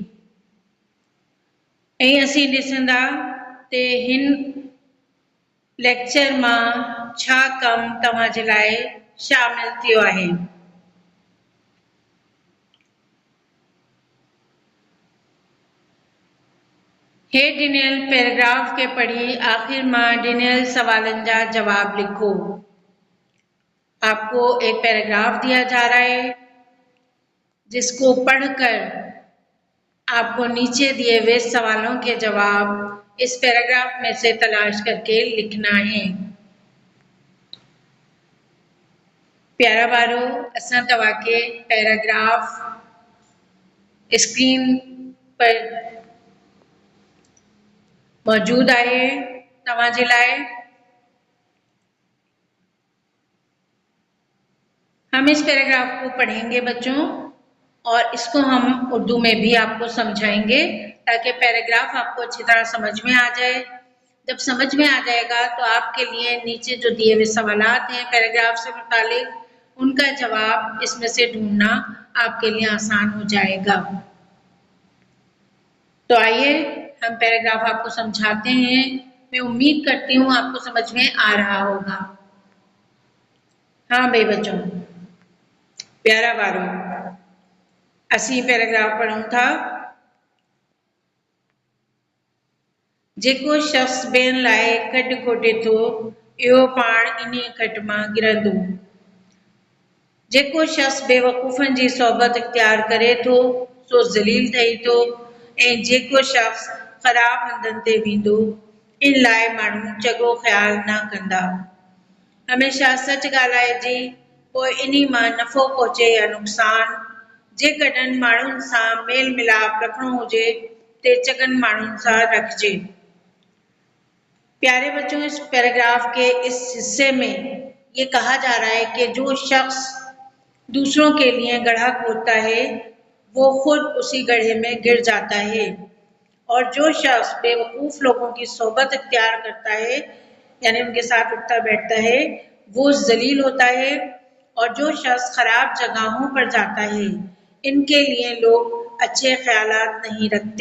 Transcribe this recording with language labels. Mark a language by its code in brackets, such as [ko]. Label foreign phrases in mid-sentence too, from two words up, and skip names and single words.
[sd] ऐं असीं ॾिसंदा ते हिन लेक्चर मां छा कमु तव्हां जे लाइ शामिल थियो आहे। हेठि ॾिनल पैराग्राफ के पढ़ी आखिर मां ॾिनल सवालनि जा जवाब लिखो। [ur] آپ کو ایک پیراگراف دیا جا رہا ہے جس کو پڑھ کر آپ کو نیچے دیے ہوئے سوالوں کے جواب اس پیراگراف میں سے تلاش کر کے لکھنا ہے. [sd] प्यारा ॿारो असां तव्हांखे पैराग्राफ स्क्रीन पर मौजूद है तव्हां जे लाइ। [ur] ہم اس پیراگراف کو پڑھیں گے بچوں اور اس کو ہم اردو میں بھی آپ کو سمجھائیں گے تاکہ پیراگراف آپ کو اچھی طرح سمجھ میں آ جائے. جب سمجھ میں آ جائے گا تو آپ کے لیے نیچے جو دیے ہوئے سوالات ہیں پیراگراف سے متعلق ان کا جواب اس میں سے ڈھونڈنا آپ کے لیے آسان ہو جائے گا. تو آئیے ہم پیراگراف آپ کو سمجھاتے ہیں. میں امید کرتی ہوں آپ کو سمجھ میں آ رہا ہوگا. ہاں بھائی بچوں, [sd] प्यारा ॿारो असीं पैराग्राफ पढ़ूं था। जेको शख्स ॿियनि लाइ खॾु खोटे थो इहो पाण इन्हीअ खॾ मां गिरंदो। जेको शख्स बेवकूफ़नि जी सोबत इख्तियार करे थो सो ज़लील ठही थो ऐं जेको शख्स ख़राब हंधनि ते वेंदो इन लाइ माण्हू चङो ख़्यालु न कंदा। हमेशह सच ॻाल्हाइजे पोइ इन्ही मां नफ़ो पहुचे या नुक़सान। जेकॾहिं माण्हुनि सां मेल मिलाप रखणो हुजे ते चङनि माण्हुनि सां रखिजे। [ur] پیارے بچوں، اس پیراگراف کے اس حصے میں یہ کہا جا رہا ہے کہ جو شخص دوسروں کے لیے گڑھا کھودتا ہے وہ خود اسی گڑھے میں گر جاتا ہے اور جو شخص بیوقوف لوگوں کی صحبت اختیار کرتا ہے یعنی ان کے ساتھ اٹھتا بیٹھتا ہے وہ ذلیل ہوتا ہے اور جو شخص خراب جگہوں پر جاتا ہے ان کے لیے لوگ اچھے خیالات نہیں رکھتے.